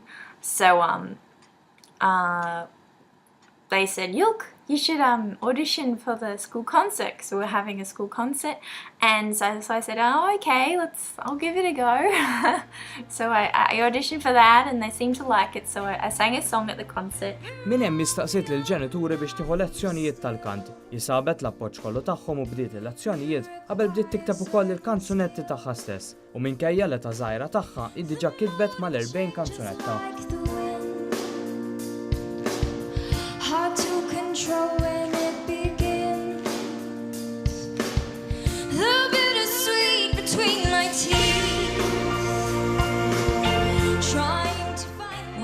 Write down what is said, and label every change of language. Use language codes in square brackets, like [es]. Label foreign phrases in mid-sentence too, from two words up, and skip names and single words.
[en] So they said, Yulk, you should audition for the school concert. So we're having a school concert, and so I said, oh, okay, I'll give it a go. So I auditioned for that, and they seemed to like it, so I sang a song at the concert. [mt] Min hemm mistaqsit lill-ġenituri biex tieħu lezzjonijiet tal-kant. Jisabet l-appoġġ kollu tagħhom u bdiet il-lezzjonijiet qabel bdiet tikteb ukoll il-kanzunetti tagħha stess. U minkejja l-età żgħira tagħha hi diġà kitbet mal-40 kanzunetta. [en] When it begins, the bittersweet between my teeth. Trying to find.